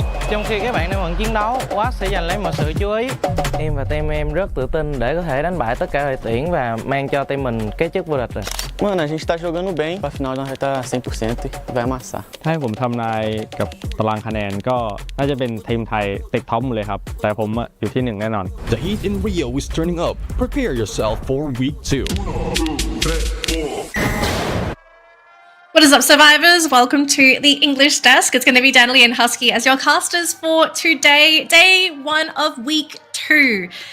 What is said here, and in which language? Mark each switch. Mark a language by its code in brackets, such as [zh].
[vi] Trong khi các bạn đang bận chiến đấu, Watt sẽ giành lấy mọi sự chú ý. Em và team em rất tự tin để có thể đánh bại tất cả đội tuyển và mang cho team mình cái chức vô địch rồi. [pt] Mano, a gente tá jogando bem. Pra final nós vai estar 100% e vai amassar. [th] ถ้าให้ผมทำนายกับตารางคะแนนก็น่าจะเป็นทีมไทยติดท็อปหมดเลยครับแต่ผมอะอยู่ที่ 1 แน่นอน [en] The heat in Rio is turning up. Prepare yourself for week 2. What is up, survivors? Welcome to the English desk. It's going to be Danley and Husky as your casters for today, day 1 of week 2.